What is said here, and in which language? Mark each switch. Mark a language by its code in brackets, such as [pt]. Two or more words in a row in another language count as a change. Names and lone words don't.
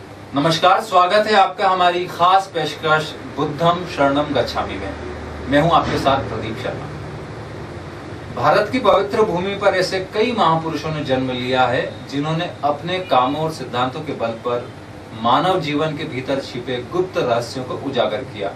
[hi] नमस्कार, स्वागत है आपका हमारी खास पेशकश [pi] बुद्धम शरणम गच्छामि [hi] में। मैं हूं आपके साथ प्रदीप शर्मा। भारत की पवित्र भूमि पर ऐसे कई महापुरुषों ने जन्म लिया है जिन्होंने अपने कामों और सिद्धांतों के बल पर मानव जीवन के भीतर छिपे गुप्त रहस्यों को उजागर किया।